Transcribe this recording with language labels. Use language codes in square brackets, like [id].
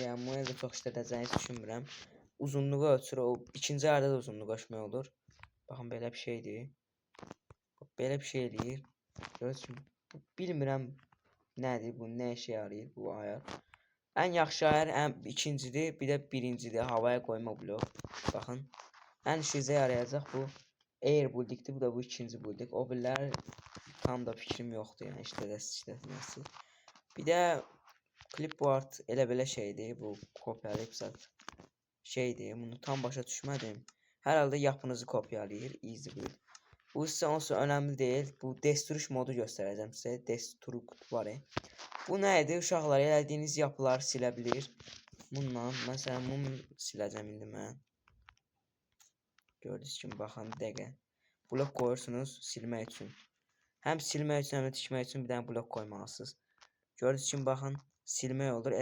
[az] Yəni bunu da çox işlədəcəyinizi düşünmürəm. Uzunluğu ölçür, o 2-ci ayarda da uzunluq ölçmək olur. Baxın belə bir şeydir. Belə bir şey eləyir. Görürsünüz. Bilmirəm nədir bu, nə işə yarayır bu ayar. Ən yaxşı ayar ikincidir, bir də birincidir, havaya qoyma blok. Baxın. Ən işinizə yarayacaq bu air buildingdir, bu da bu ikinci building. O birlər tam da fikrim yoxdur, yəni işlətməsi. Bir də clipboard elə belə şeydir, bu kopyalayıb şeydir, bunu tam başa düşmədim. Hər halda yapınızı kopyalayır, easy build. [tr] Bu ise olsa önemli değil. Bu destruş modu göstereceğim size. Destruct var. Bu neydi? [az] Uşaqlar elədiyiniz yapılar silebilir. Bundan mesela bunu siləcəm indi mən. Gördüyünüz kimi baxın dəqiqə. Blok qoyursunuz silmək üçün. Həm silmək üçün, həm də tikmək üçün bir dənə blok qoymalısınız. Gördüyünüz kimi baxın silmək olur.